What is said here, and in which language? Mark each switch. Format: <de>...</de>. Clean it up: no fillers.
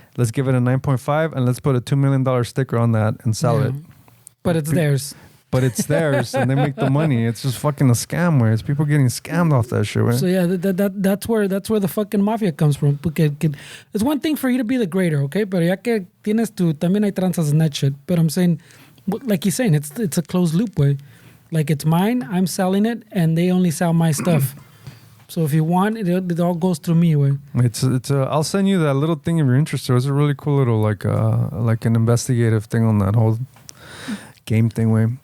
<en>Let's give it a 9.5 and let's put a $2 million sticker on that and sell it. But it's theirs. But it's theirs, and they make the money. It's just fucking a scam, where it's people getting scammed off that shit, right? So yeah, that's where the fucking mafia comes from. Porque it's one thing for you to be the grader, okay?</en> <es>Pero ya que tienes tu, también hay tranzas in that shit.</es> <en>But I'm saying, like he's saying, it's a closed loop way. Like it's mine, I'm selling it, and they only sell my stuff. So if you want, it all goes through me, way. It's I'll send you that little thing if you're interested. It's a really cool little like an investigative thing on that whole game thing, way.</en>